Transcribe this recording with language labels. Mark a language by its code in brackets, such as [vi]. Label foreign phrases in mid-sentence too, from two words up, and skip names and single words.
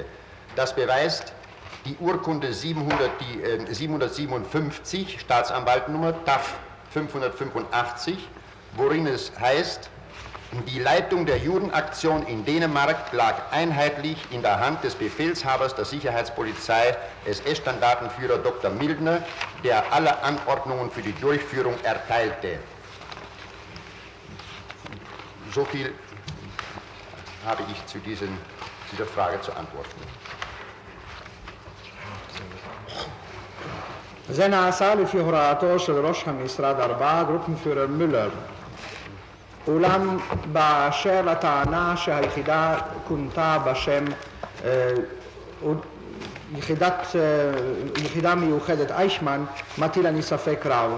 [de] Das beweist die Urkunde 757, Staatsanwaltnummer TAF 585, worin es heißt, die Leitung der Judenaktion in Dänemark lag einheitlich in der Hand des Befehlshabers der Sicherheitspolizei, SS-Standartenführer Dr. Mildner, der alle Anordnungen für die Durchführung erteilte. So viel habe ich zu dieser Frage zu antworten. [he] זה נעשה לפי הוראתו של ראש המשרד 4, גרופנפיורר מולר. אולם באשר לטענה שהיחידה כונתה בשם יחידה מיוחדת אייכמן, מטיל אני ספק רב.